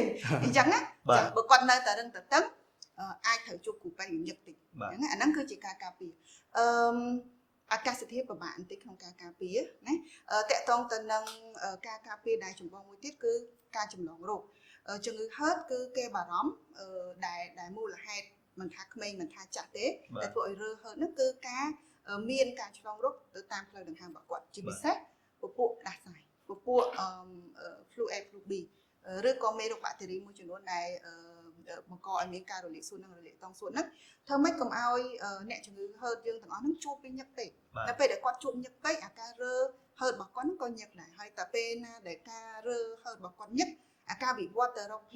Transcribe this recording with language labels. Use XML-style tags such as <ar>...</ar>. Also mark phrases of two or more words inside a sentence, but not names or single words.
<km>អញ្ចឹងណាចាបើគាត់នៅតែរឹងតឹងអាចត្រូវជួបគ្រូពេទ្យញឹកតិចអញ្ចឹងអាហ្នឹងគឺជាការការពារអាកាសធាតុពិបាកបន្តិចក្នុងការការពារណាតកតងទៅនឹងការការពារដែលចម្បងមួយទៀតគឺការចម្លងរោគជំងឺ herd គឺគេបារម្ភដែលមូលហេតុមិនថាក្មេងមិនថាចាស់ទេតែធ្វើឲ្យរើ herd ហ្នឹងគឺការមានការឆ្លងរោគទៅតាមផ្លូវដង្ហើមរបស់គាត់ជាពិសេសពពួកដាសាយពពួក</km> <en>flu A flu B</en> <km>ឬក៏មេរោគបាក់តេរីមួយចំនួនដែលបង្កឲ្យមានការរលាកសួតនិងរលាកតង់សួតហ្នឹងធ្វើម៉េចកុំឲ្យអ្នកជំងឺហឺតយើងទាំងអស់ហ្នឹងជួបពីញឹកពេកតែពេលដែលគាត់ជួបញឹកពេកអាការរើហឺតរបស់គាត់ហ្នឹងក៏ញឹកដែរហើយតែពេលណាដែលការរើហឺតរបស់គាត់ញឹកអាការវិវត្តទៅរក</km>